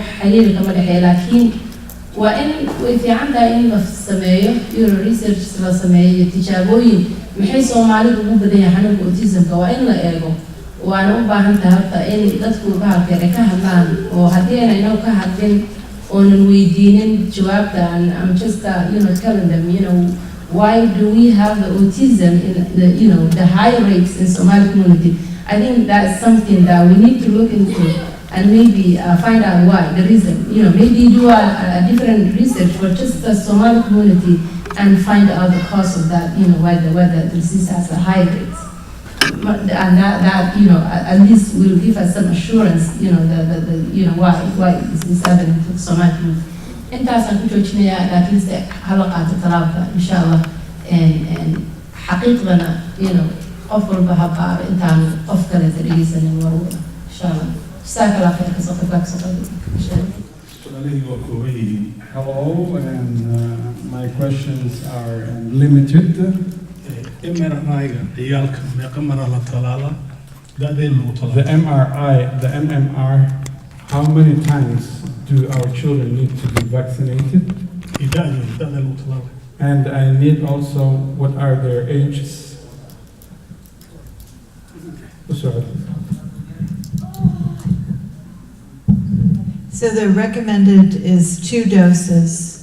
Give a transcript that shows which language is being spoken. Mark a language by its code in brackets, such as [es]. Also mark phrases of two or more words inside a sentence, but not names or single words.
[so] xiriir kama dhexeeya laakiin waa in way fiican tahay in la sameeyo research la sameeyo iyo tijaabooyin maxay Soomaalidu ugu badan yahay xanuunka autismka waa in la eego waana u baahan tahay horta in dadku baalkeed ka hadlaan oo haddii ayna ka hadlin oonan weydiinin jawaabta [en] I'm just telling them why do we have the autism in the high rates in Somali community? I think that's something that we need to look into and maybe find out why, the reason. Maybe do a different research for just the Somali community and find out the cause of that, why the disease has a high rates. And that at least will give us some assurance, why this is happening to the Somali community. [so] intaasaan ku joojinayaa laakiinse hala qaato talaalka [ar] insha allah [so] xaqiiqdana qof walba ha baaro intaan qof kaleeta dhegeysanin warwada [ar] insha allah jazaaka allah khayr [so] kasoo qaybgaa kasoo [en] Hello, and my questions are limited. [so] imerayga ciyaalka meeqa mara la talaala [en] The MRI, the MMR, how many times do our children need to be vaccinated? And I need also, what are their ages? So the recommended is 2 doses.